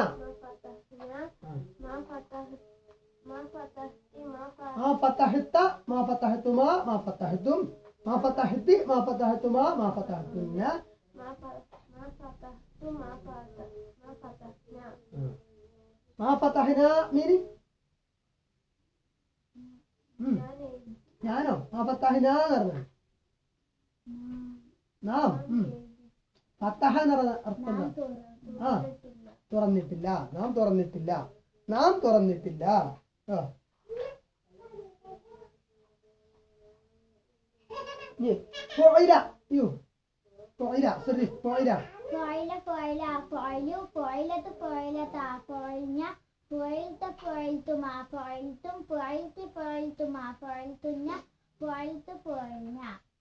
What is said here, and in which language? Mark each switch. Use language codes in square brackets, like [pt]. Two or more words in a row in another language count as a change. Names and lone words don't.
[ar] ما فتحنا ما فتحت ما فتحت ما فتحت ما فتحتما ما فتحتم ما فتحت ما فتحتما ما فتحتن ما فتحت ما فتحنا. ما فتحنا [ml] meaning ഞാനോ [ar] ما فتحنا [ml] എന്ന് പറഞ്ഞു. നാം ഫത്തഹ എന്ന് പറഞ്ഞ അർത്ഥം തുറന്നിട്ടില്ല. നാം തുറന്നിട്ടില്ല. നാം തുറന്നിട്ടില്ല. [ar] فعل يو فعل صرف فعل فعل فعل فعلت فعلتا فعلنا فعلت فعلتما فعلتم فعلت فعلتما فعلتن فعلت فعلنا.